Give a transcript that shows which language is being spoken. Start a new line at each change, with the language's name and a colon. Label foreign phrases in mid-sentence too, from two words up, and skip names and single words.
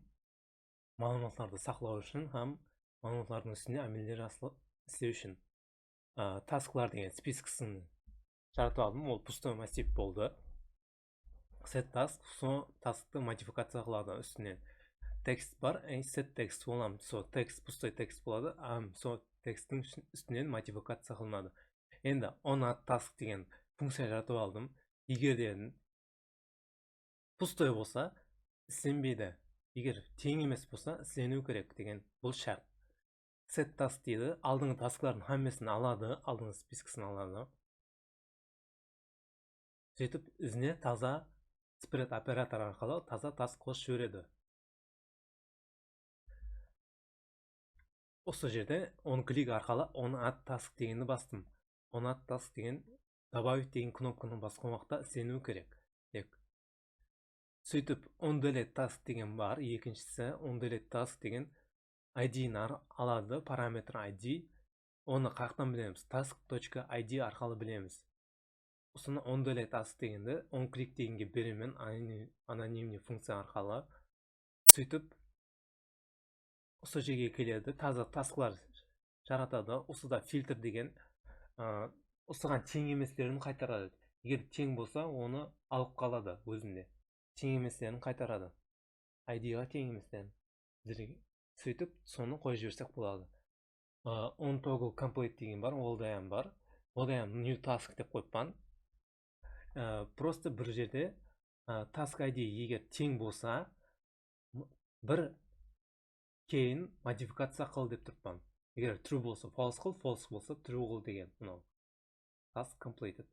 Kara-Kalpak: Мағлұматтарды сақлау үшін, һәм мағлұматтардың үстіне әмелдер істеу үшін. Tasklар деген спискісін жаратып алдым. Ол
Russian: пустой массив
Kara-Kalpak: болды.
English: Set task,
Kara-Kalpak: сол taskты модификация қылады үстінен. Текст бар,
English: set text боламын.
Kara-Kalpak: Сол текст, пустой текст болады, сол тексттің үстінен модификация қылынады. Енді
English: on add task
Kara-Kalpak: деген функция жаратып алдым. Егер дедім пустой болса, істенбейді. Егер тең емес болса, істену керек деген бұл шарт.
English: Set task
Kara-Kalpak: дейді, алдыңғы tasklардың хаммесін алады, алдыңғы спискісін алады. Сөйтіп, ізіне таза spread оператор арқылы таза task қосып жібереді. Осы жерде on клик арқылы
English: on add task
Kara-Kalpak: дегенді бастым.
English: On add task
Kara-Kalpak: деген добавить деген кнопканы басқан уақытта істену керек. Сөйтіп,
English: on delete task
Kara-Kalpak: деген бар. Екіншісі,
English: on delete task
Kara-Kalpak: деген ID-ін алады, параметр ID. Оны қаяқтан білеміз? Task.id арқылы білеміз. Осыны
English: on delete task
Kara-Kalpak: дегенді
English: on click
Kara-Kalpak: дегенге беремен анонимный функция арқылы. Сөйтіп, осы жерге келеді, таза tasklар жаратады. Осыда фильтр деген осыған тең еместерін қайтарады. Егер тең болса, оны алып қалады өзінде. Тең еместерін қайтарады. ID-ға тең еместерін. Сөйтіп, соны қойып жіберсек болады.
English: On toggle complete
Kara-Kalpak: деген бар, ол дайын бар. Ол дайын
English: new task
Kara-Kalpak: деп қойыппан. Просто бір жерде
English: task ID
Kara-Kalpak: егер тең болса, бір кейін модификация қыл деп тұрпан. Егер true болса, false қыл, false болса, true қыл деген.
English: Task completed.